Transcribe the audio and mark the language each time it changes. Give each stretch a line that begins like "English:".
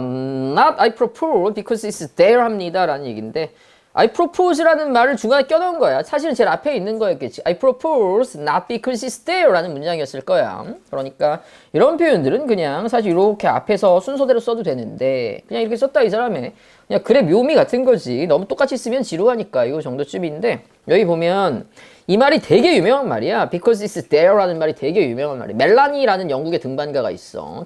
English: Not I propose because it's there
Korean: 합니다. 라는 얘기인데
English: I propose
Korean: 라는 말을 중간에 껴넣은 거야. 사실은 제일 앞에 있는 거였겠지.
English: I propose not because it's there
Korean: 라는 문장이었을 거야. 그러니까 이런 표현들은 그냥 사실 이렇게 앞에서 순서대로 써도 되는데 그냥 이렇게 썼다 이 사람의 그냥 글의 묘미 같은 거지. 너무 똑같이 쓰면 지루하니까 이거 정도쯤인데 여기 보면 이 말이 되게 유명한 말이야.
English: Because it's there
Korean: 라는 말이 되게 유명한 말이야. 멜라니라는 영국의 등반가가 있어.